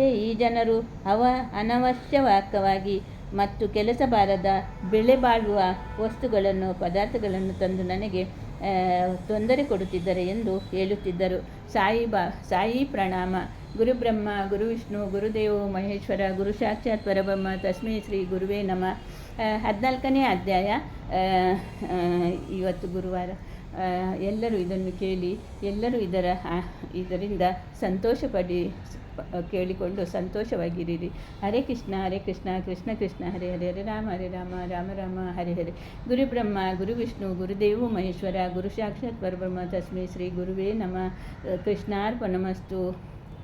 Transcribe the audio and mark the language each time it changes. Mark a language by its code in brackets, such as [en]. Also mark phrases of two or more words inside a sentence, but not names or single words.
[kn] ಈ ಜನರು ಅನವಶ್ಯಕವಾಗಿ ಮತ್ತು ಕೆಲಸ ಬಾರದ ಬೆಲೆ ಬಾಳುವ ಪದಾರ್ಥಗಳನ್ನು ತಂದು ನನಗೆ ತೊಂದರೆ ಕೊಡುತ್ತಿದ್ದಾರೆ ಎಂದು ಹೇಳುತ್ತಿದ್ದರು. ಸಾಯಿ ಪ್ರಣಾಮ. [sa] ಗುರುಬ್ರಹ್ಮ ಗುರುವಿಷ್ಣು ಗುರುದೇವೋ ಮಹೇಶ್ವರ ಗುರು ಸಾಕ್ಷಾತ್ ಪರಬ್ರಹ್ಮ ತಸ್ಮೈ ಶ್ರೀ ಗುರುವೇ ನಮಃ. [kn] 14ನೇ ಅಧ್ಯಾಯ. ಇವತ್ತು ಗುರುವಾರ. ಎಲ್ಲರೂ ಇದನ್ನು ಕೇಳಿ ಎಲ್ಲರೂ ಇದರಿಂದ ಕೇಳಿಕೊಂಡು ಸಂತೋಷವಾಗಿರಿರಿ. [sa] ಹರೇ ಕೃಷ್ಣ ಕೃಷ್ಣ ಕೃಷ್ಣ ಹರೇ ಹರೇ, ಹರೇ ರಾಮ ರಾಮ ರಾಮ ಹರೇ ಹರೇ. ಗುರುಬ್ರಹ್ಮ ಗುರುವಿಷ್ಣು ಗುರುದೇವೋ ಮಹೇಶ್ವರ ಗುರು ಸಾಕ್ಷಾತ್ ಪರಬ್ರಹ್ಮ ತಸ್ಮೈ ಶ್ರೀ ಗುರುವೇ ನಮಃ. ಕೃಷ್ಣಾರ್ಪಣಮಸ್ತು.